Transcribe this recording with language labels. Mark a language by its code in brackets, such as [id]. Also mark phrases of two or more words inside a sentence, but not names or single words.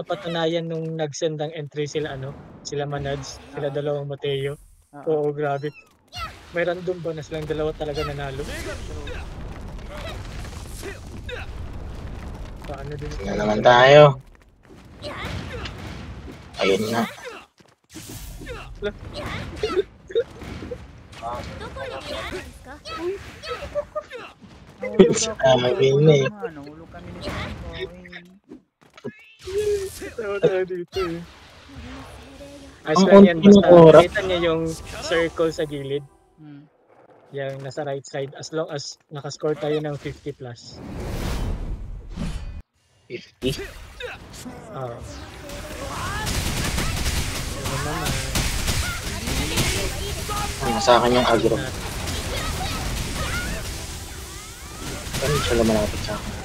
[tl] napatunayan nung nag-send ng entry sila sila Manads, sila dalawang Mateo. Oo. Oo, grabe. May random bonus lang, dalawa talaga nanalo. Paano din? Tingnan naman tayo. Ayun na. [ja] どこに行くんですか [tl] Sabi na eh. Nahulog kami ni Coin. Tawa tayo dito eh. Ayos Ang lang yan, unti ng basta oras. kita niya yung circle sa gilid, Hmm. yung nasa [en] right side, as long as [tl] nakascore tayo ng 50 plus. 50. Oo. Ano naman, Nasa akin yung agro. Ano siya lumalapit sa akin?